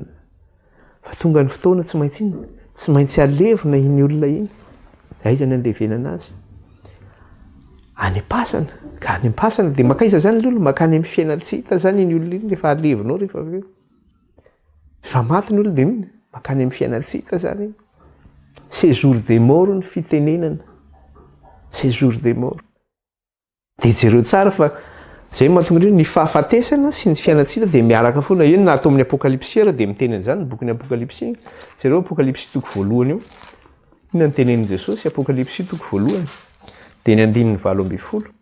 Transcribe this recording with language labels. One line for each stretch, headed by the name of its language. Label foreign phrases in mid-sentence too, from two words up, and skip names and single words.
Malagasy: Fa tonga ny fotoana tsy maintsy inona? Tsy maintsy alevina iny olona iny. Aiza ny andevenana azy? Any am-pasana. Ka any am-pasana dia makaiza zany ilay olona? Makany amin'ny fiaina tsy hita zany iny olona iny rehefa alevinao rehefa avy eo. Rehefa maty ny olona dia inona? Makany amin'ny fiaina tsy hita zany iny.
French: Séjour des morts
Malagasy: ny fitenenana.
French: Séjour des morts.
Malagasy: Dia jereo tsara fa zay mahatonga ny fahafatesana sy ny fiaina tsy hita dia miaraka foana. Eny na atao amin'ny Apokalypsy dia miteny an'izany ny bokin'ny Apokalypsy. Jereo Apokalypsy toko voalohany io. Inona ny tenenin' Jesosy? Apokalypsy toko voalohany. Dia ny 7:20.